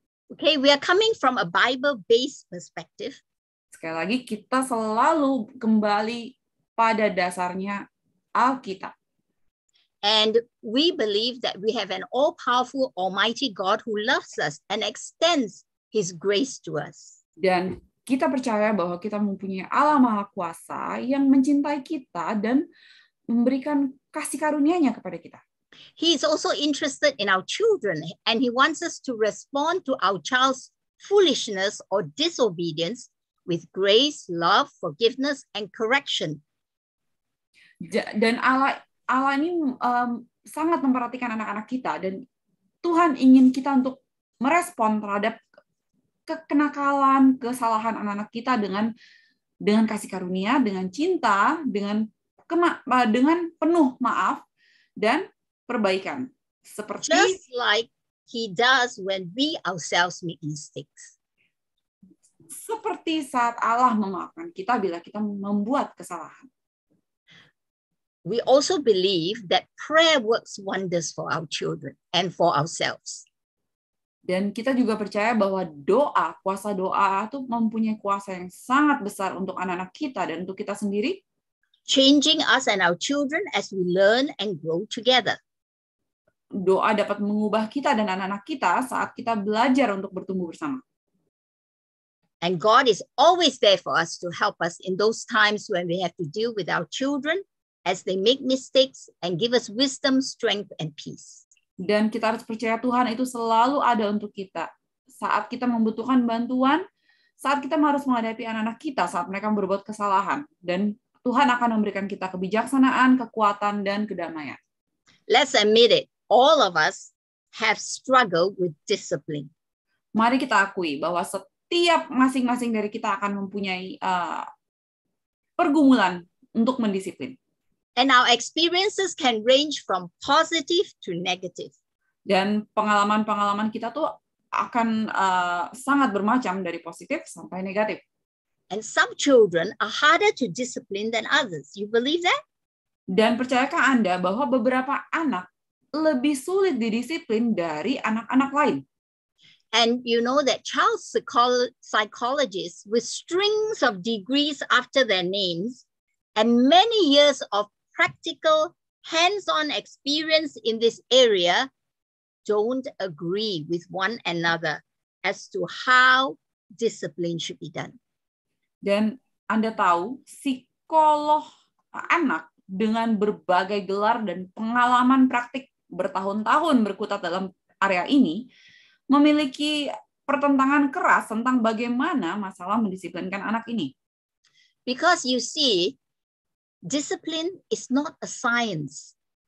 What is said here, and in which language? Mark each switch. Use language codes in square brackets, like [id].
[en] Okay, we are coming from a Bible-based perspective. [id] Sekali lagi, kita selalu kembali pada dasarnya Alkitab. [en] And we believe that we have an all-powerful, almighty God who loves us and extends his grace to us. [id] Dan kita percaya bahwa kita mempunyai Allah Maha Kuasa yang mencintai kita dan memberikan kasih karunia-Nya kepada kita. [en] He is also interested in our children, and he wants us to respond to our child's foolishness or disobedience with grace, love, forgiveness, and correction. [id] Dan Allah ini sangat memperhatikan anak-anak kita, dan Tuhan ingin kita untuk merespon terhadap kekenakalan, kesalahan anak-anak kita dengan kasih karunia, dengan cinta, dengan penuh maaf dan perbaikan. Seperti [en] just like he does when we ourselves make mistakes. [id] Seperti saat Allah memaafkan kita bila kita membuat kesalahan. [en] We also believe that prayer works wonders for our children and for ourselves. [id] Dan kita juga percaya bahwa kuasa doa itu mempunyai kuasa yang sangat besar untuk anak-anak kita dan untuk kita sendiri. [en] Changing us and our children as we learn and grow together. [id] Doa dapat mengubah kita dan anak-anak kita saat kita belajar untuk bertumbuh bersama. [en] And God is always there for us to help us in those times when we have to deal with our children as they make mistakes and give us wisdom, strength, and peace. [id] Dan kita harus percaya Tuhan itu selalu ada untuk kita. Saat kita membutuhkan bantuan, saat kita harus menghadapi anak-anak kita saat mereka berbuat kesalahan. Dan Tuhan akan memberikan kita kebijaksanaan, kekuatan, dan kedamaian. [en] Let's admit it. All of us have struggled with discipline. [id] Mari kita akui bahwa setiap masing-masing dari kita akan mempunyai pergumulan untuk mendisiplin. [en] And our experiences can range from positive to negative. [id] Dan pengalaman-pengalaman kita tuh akan sangat bermacam dari positif sampai negatif. [en] And some children are harder to discipline than others. You believe that? [id] Dan percayakah Anda bahwa beberapa anak lebih sulit didisiplin dari anak-anak lain? [en] And you know that child psychologists with strings of degrees after their names and many years of practical hands-on experience in this area don't agree with one another as to how discipline should be done. [id] Dan Anda tahu, psikolog anak dengan berbagai gelar dan pengalaman praktik bertahun-tahun berkutat dalam area ini memiliki pertentangan keras tentang bagaimana masalah mendisiplinkan anak ini. [en] Because you see, discipline is not a science.